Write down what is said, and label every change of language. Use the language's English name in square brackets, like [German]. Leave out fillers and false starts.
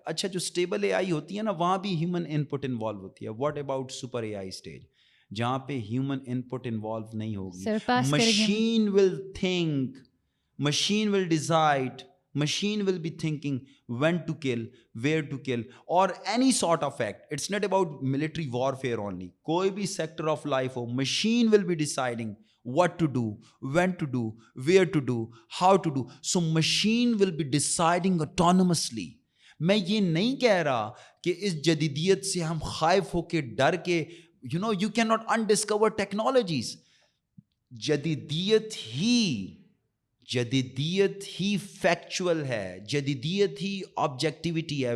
[Urdu] اچھا, جو اسٹیبل اے آئی ہوتی ہے نا وہاں بھی ہیومن ان پٹ انوالو ہوتی ہے. [English] what about super a I stage [Urdu] جہاں پہ ہیومن ان پٹ انوالو نہیں ہوگی؟ [English] Machine will think, machine will decide, machine will be thinking when to kill, where to kill, or any sort of act. It's not about military warfare only. [Urdu] کوئی بھی [English] sector of life ہو, machine will be deciding what to do, when to do, where to do, how to do. So machine will be deciding autonomously. [Urdu] میں یہ نہیں کہہ رہا کہ اس جدیدیت سے ہم خائف ہو کے ڈر کے [English] you cannot undiscover technologies. [Urdu] جدیدیت ہی جدیدیت ہی فیکچول ہے, جدیدیت ہی آبجیکٹیوٹی ہے.